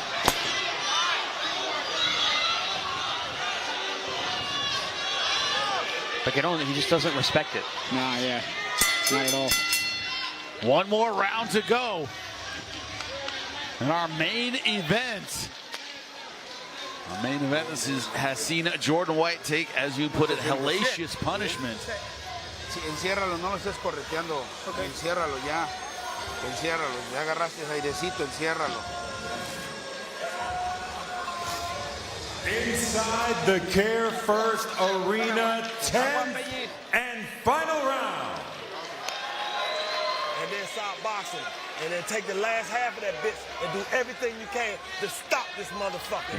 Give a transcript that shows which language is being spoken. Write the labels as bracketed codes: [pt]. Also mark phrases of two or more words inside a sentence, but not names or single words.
[en] But Giron, he just doesn't respect it. Nah, yeah, not at all. One more round to go in our main event. Our main event has seen Jordan White take, as you put it, hellacious punishment. [es] Enciérralo, no lo estés correteando. Enciérralo ya. Enciérralo. Ya agarraste airecito, enciérralo. [en] Inside the Care First Arena, 10th and final round. And then stop boxing. And then take the last half of that bitch and do everything you can to stop this motherfucker.